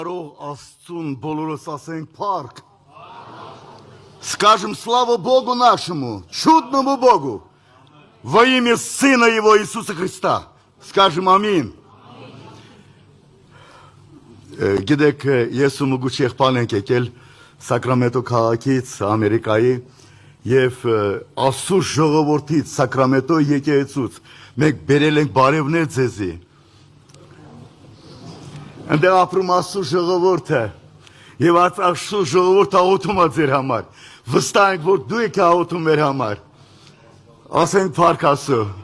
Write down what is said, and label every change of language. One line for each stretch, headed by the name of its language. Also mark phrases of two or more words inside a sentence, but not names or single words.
Armenian: Աստծուն բոլորս ասենք парк.
Russian: Скажем слава Богу нашему, чудному Богу, во имя Сына Его Иисуса Христа. Скажем аминь.
Armenian: Գիտեք, ես ու մուգուչ եղբան ենք եկել Սակրամենտո քաղաքից, Ամերիկայի և Աստծո ժողովրդից, Սակրամենտո եկեղեցուց մենք բերել ենք բարևներ ձեզի։ Այնտեղ ապրում Աստծո ժողովուրդը և Աստծո ժողովուրդը աղոթում է ձեր համար։ Վստահ ենք, որ դու եք աղոթում մեր համար։ Ասենք փառք Աստծո։